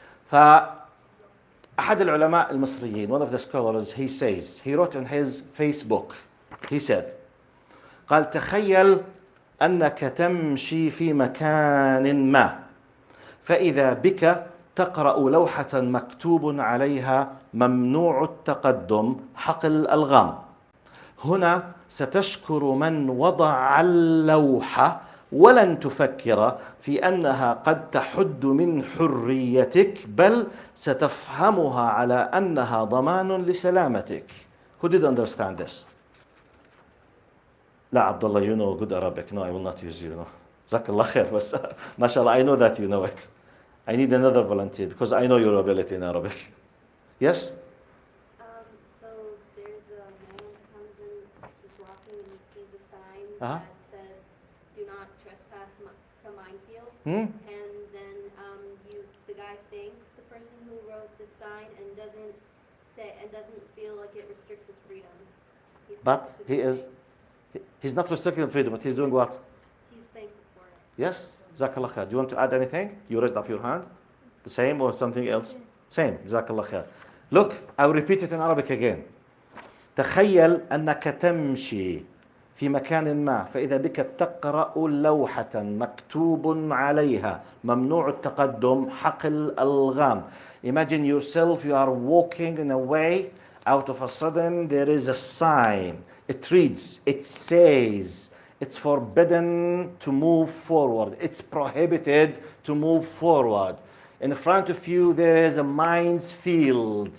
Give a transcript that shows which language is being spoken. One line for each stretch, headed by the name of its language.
Arabic: فأحد العلماء المصريين,
English: one of the scholars, he wrote on his Facebook, he said,
Arabic: قال تخيل أنك تمشي في مكان ما, فإذا بك تقرأ لوحة مكتوب عليها ممنوع التقدم حقل الغام. هنا ستشكر من وضع اللوحة ولن تفكر في أنها قد تحد من حريتك، بل ستفهمها على أنها ضمان لسلامتك.
English: Who did understand this?
Arabic: لا عبد الله,
English: you know good Arabic. No, I will not use you.
Arabic: جزاك الله خير.
English: بس ما شاء الله, I know that you know it. I need another volunteer because I know your ability in Arabic. Yes? So there's a man who comes in, he's walking and he sees a sign Uh-huh. that says, "Do not trespass to minefield." Hmm? And then the guy thanks the person who wrote the sign and doesn't say and doesn't feel like it restricts his freedom. But he's not restricting freedom, but he's doing what? He's thankful for it. Yes? Jazakallah khair. Do you want to add anything? You raised up your hand. The same or something else? Same. Jazakallah khair. Look, I'll repeat it in Arabic again.
Arabic: تخيل أنك تمشي في مكان ما فإذا بك تقرأ لوحة مكتوب عليها ممنوع التقدم حقل الألغام.
English: Imagine yourself, you are walking in a way, out of a sudden there is a sign. It reads, it says, it's forbidden to move forward. It's prohibited to move forward. In front of you there is a mines field.